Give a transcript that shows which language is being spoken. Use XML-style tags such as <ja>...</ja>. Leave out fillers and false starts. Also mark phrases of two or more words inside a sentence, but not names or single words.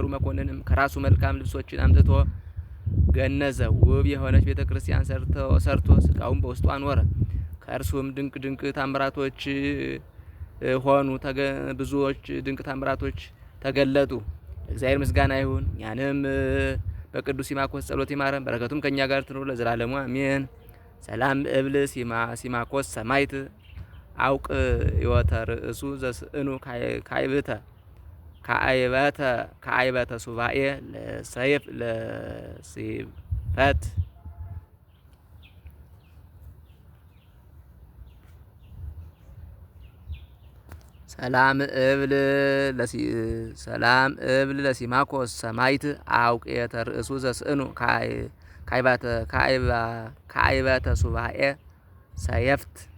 <am>መኮንንም ከራሱ መልካም ልብሶችን አምጥቶ ገነዘ። ውብ የሆነች ቤተ ክርስቲያን ሰርቶ ስጋውን በውስጡ አኖረ። ከእርሱም ድንቅ ታምራቶች ሆኑ። ብዙዎች ድንቅ ታምራቶች ተገለጡ። እግዚአብሔር ምስጋና ይሁን። እኛንም በቅዱስ ሲማኮስ ጸሎት ይማረን፣ በረከቱም ከእኛ ጋር ትኑር ለዘላለሙ አሜን።</am> <gez>ሰላም እብል ሲማኮስ ሰማይት አውቅ ሕይወተ ርእሱ ዘስእኑ ከአይበተ ሱባኤ ለሰይፍ ለሲፈት ሰላም እብል ለሲማኮስ ሰማይት አውቅ ሕይወተ ርእሱ ዘስእኑ ከአይበተ ሱባኤ ሰየፍት</gez>